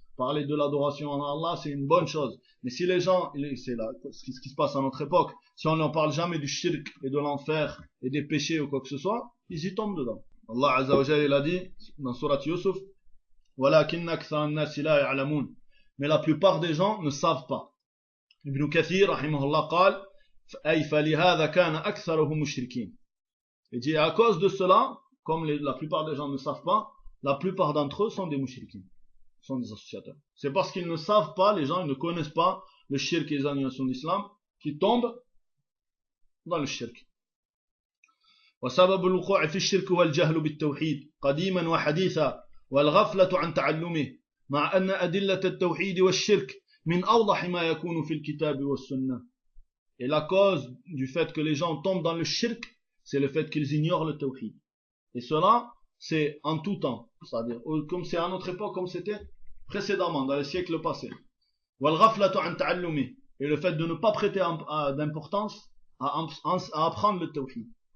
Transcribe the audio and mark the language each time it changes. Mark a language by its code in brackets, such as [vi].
[fr] Parler de l'adoration en Allah, c'est une bonne chose. Mais si les gens, c'est là, ce qui se passe à notre époque, si on n'en parle jamais du shirk et de l'enfer et des péchés ou quoi que ce soit, ils y tombent dedans. Allah Azza wa Jal, il a dit dans Surat Yusuf, [ar] ولكن أكثر الناس لا يعلمون. [fr] Mais la plupart des gens ne savent pas. [ar] Ibn Kathir, rahimahullah, قال, أي فلهذا كان أكثرهم مشركين. [fr] Il dit, à cause de cela, comme la plupart des gens ne savent pas, la plupart d'entre eux sont des mushrikins, sont des associateurs. C'est parce qu'ils ne savent pas, les gens, ils ne connaissent pas le shirk et les annulations d'islam, qui tombent dans le shirk. [ar] وسبب الوقوع في الشرك هو الجهل بالتوحيد قديما وحديثا والغفلة عن تعلمه مع أن أدلة التوحيد والشرك من أوضح ما يكون في الكتاب والسنة. [fr] Et la cause du fait que les gens tombent dans le shirk, c'est le fait qu'ils ignorent le tawhid. Et cela, c'est en tout temps. C'est-à-dire, comme c'est à notre époque, comme c'était précédemment, dans les siècles passés. [ar] والغفلة عن تعلمه. [fr] Et le fait de ne pas prêter d'importance à apprendre le tawhid.